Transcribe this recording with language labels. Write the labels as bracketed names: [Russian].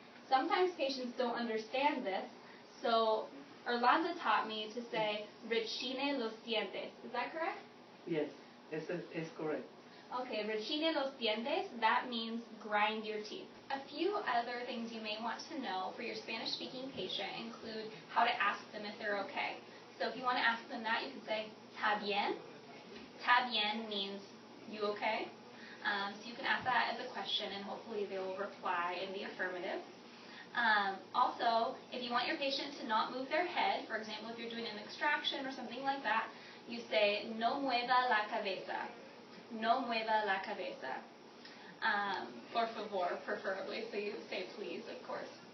[English] Sometimes patients don't understand this, so Orlando taught me to say [Spanish] rechine los dientes. [English] Is that correct? Yes, [Spanish] eso es correcto. [English] Okay, [Spanish] rechine los dientes, [English] that means grind your teeth. A few other things you may want to know for your Spanish-speaking patient include how to ask them if they're okay. So if you want to ask them that, you can say, [Spanish] ¿Está bien? ¿Está bien [English] means, you okay? So you can ask that as a question, and hopefully they will reply in the affirmative. Also, if you want your patient to not move their head, for example, if you're doing an extraction or something like that, you say, [Spanish] no mueva la cabeza. No mueva la cabeza. Por favor, [English] preferably, so you say please, of course.